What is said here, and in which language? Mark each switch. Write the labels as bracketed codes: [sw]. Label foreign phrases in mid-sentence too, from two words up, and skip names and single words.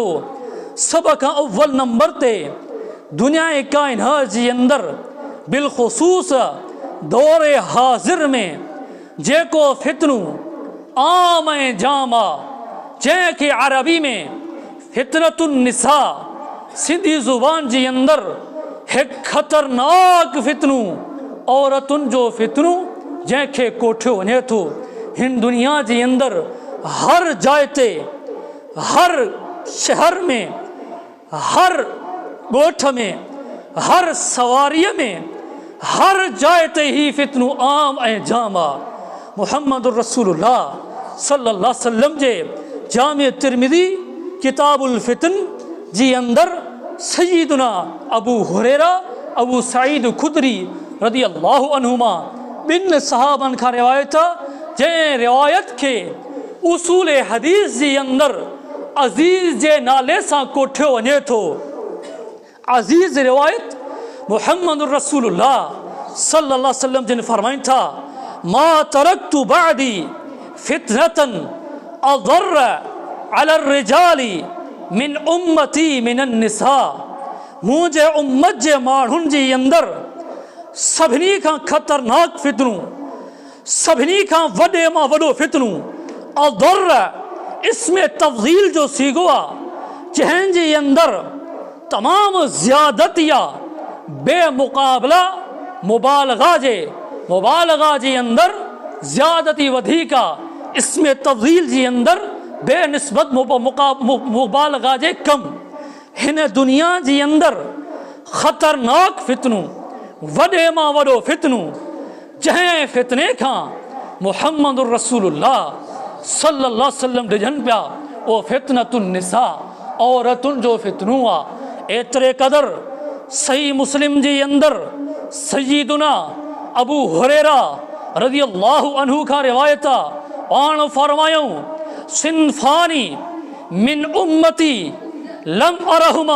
[sd] सभ खां अव्वल नंबर ते दुनिया काइनात जी अंदरि बिलख़ुसूस दौर हाज़िर में जेको फितनूं आम ऐं जाम आहे, जंहिंखे अरबी में [ar] فتنة النساء, [sd] सिंधी ज़ुबान जी अंदरि हिकु ख़तरनाक फितनूं औरतुनि जो फितनू जंहिंखे कोठियो वञे थो। हिन दुनिया जे अंदरि हर जाइ ते, हर शहर में, हर ॻोठ में, हर सवारीअ में, हर जाइ ते ही फितनू आम ऐं जाम आहे। मुहम्मद रसूलुल्लाह [ar] صلى الله عليه وسلم [sd] जे जामे तिरमिज़ी किताबुल फितन जी अंदरि सय्यदुना अबू हुरैरा, अबू सईद खुदरी [ar] رضي الله عنهما [sd] ॿिनि सहाबनि खां रिवायत आहे, जंहिं रिवायत खे उसूल हदीस जी अंदरि अज़ीज़ जे नाले सां कोठियो वञे थो। अज़ीज़ रिवायत मुहम्मद रसूलुल्लाह [ar] صلى الله عليه وسلم [sd] जिन फरमाइनि था, [ar] ما تركت بعدي فتنة أضر على الرجال من أمتي من النساء. [sd] मुंहिंजे उम्मत जे माण्हुनि जे अंदरि सभिनी खां ख़तरनाक फितनू, सभिनी खां वॾे मां वॾो फितनू अज़र इसमें तफ़ज़ील जो सीगो आहे, जंहिंजे अंदरि तमामु ज़ियादती आहे, बेमुक़ाबला मुबालगा जे अंदरि ज़्यादती वधीक आहे, इसमें तफ़ज़ील जे अंदरि बेनिस्बत मुबालगा जे कम। हिन दुनिया जे अंदरि ख़तरनाक फितनू, वॾे मां वॾो फितनू, जंहिं फितने खां मुहम्मद रसूलुल्लाह [ar] صلى الله عليه وسلم [sd] डिॼनि पिया, उहो [ar] فتنة النساء, [sd] औरतुनि जो फितनू आहे। एतिरे क़दुरु सही मुस्लिम जे अंदरि सय्यदुना अबू हुरैरा [ar] رضي الله عنه [sd] खां रिवायत आहे, पाण फरमायूं, [ar] صنفان من أمتي لم أرهما.